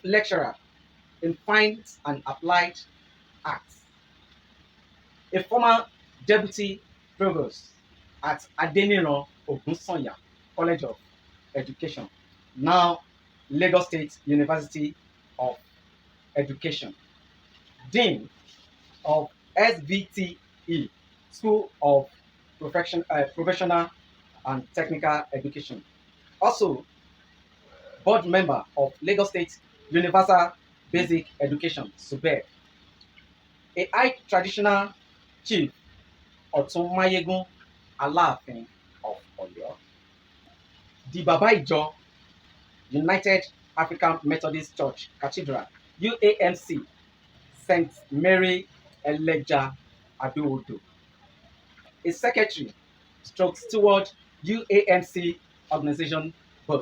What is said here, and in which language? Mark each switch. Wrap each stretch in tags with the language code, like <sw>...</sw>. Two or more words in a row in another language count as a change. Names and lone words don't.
<en>Lecturer in Fine and Applied Arts, a former Deputy Provost at Adeniran Ogunsanya College of Education, now Lagos State University of Education, Dean of SVTE, School of Professional and Technical Education. Also, board member of Lagos State Universal Basic Education, SUBEB. A high traditional chief, Ọ̀tún Máyégún Aláàfin of Ọ̀yọ́. The</en> <yo>Baba Ijo</yo> <en>United African Methodist Church Cathedral, UAMC, St. Mary Eleja Ado-odo. A secretary stroke steward, UAMC organization board.</en>